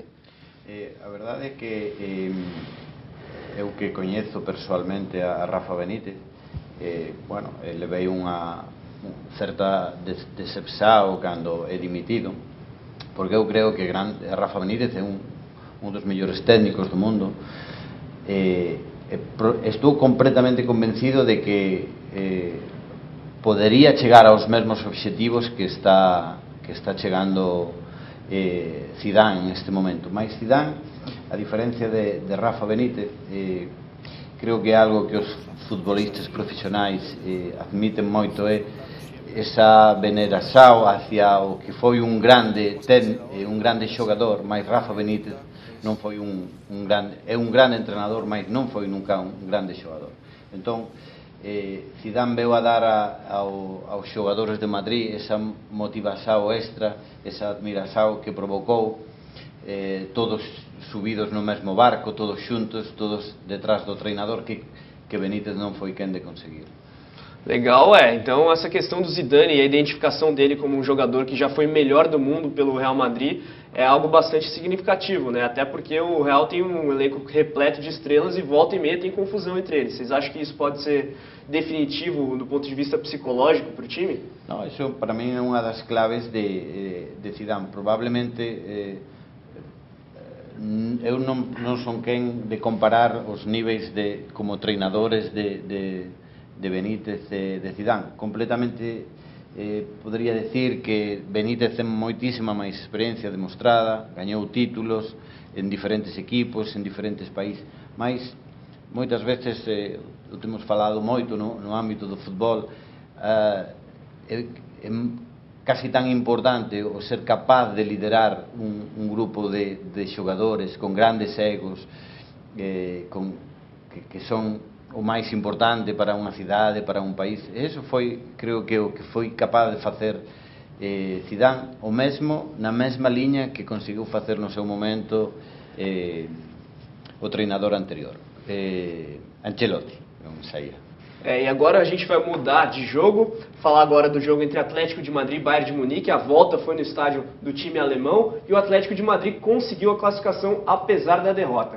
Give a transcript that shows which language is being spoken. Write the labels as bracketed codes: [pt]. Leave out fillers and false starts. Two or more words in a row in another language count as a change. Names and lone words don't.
[pt] A verdade é que eu que conheço pessoalmente a Rafa Benítez, ele veio certa decepção quando é dimitido, porque eu creio que Rafa Benítez é um dos melhores técnicos do mundo. Estou completamente convencido de que poderia chegar aos mesmos objetivos que está chegando Zidane neste momento. [gl] Mas Zidane, a diferença de Rafa Benítez, creo que é algo que os futbolistas profissionais admitem moito, é esa veneração hacia o que foi um grande xogador, mas Rafa Benítez non foi é un grande entrenador, mas non foi nunca un grande xogador. Entón, Zidane veu a dar aos xogadores de Madrid esa motivación extra, esa admiración que provocou, todos subidos no mesmo barco, todos xuntos, todos detrás do treinador, que Benítez non foi quen de conseguir. [pt] Legal, então essa questão do Zidane e a identificação dele como um jogador que já foi melhor do mundo pelo Real Madrid é algo bastante significativo, né? Até porque o Real tem um elenco repleto de estrelas e volta e meia tem confusão entre eles. Vocês acham que isso pode ser definitivo do ponto de vista psicológico para o time? Não, isso para mim é uma das claves de Zidane. Provavelmente eu não sou quem de comparar os níveis como treinadores de Benítez de Zidane. [gl] Completamente poderia dizer que Benítez tem moitísima máis experiencia demostrada, gañou títulos en diferentes equipos, en diferentes países, mas moitas veces, o temos falado moito no ámbito do futebol, é casi tan importante o ser capaz de liderar un grupo de xogadores con grandes egos, que son o máis importante para unha cidade, para un país. Eso foi, creo que o que foi capaz de facer Zidane, o mesmo, na mesma liña que conseguiu facer no seu momento o treinador anterior, Ancelotti, non saía. [pt] E agora a gente vai mudar de jogo, falar agora do jogo entre Atlético de Madrid e Bayern de Munique. A volta foi no estádio do time alemão e o Atlético de Madrid conseguiu a classificação apesar da derrota.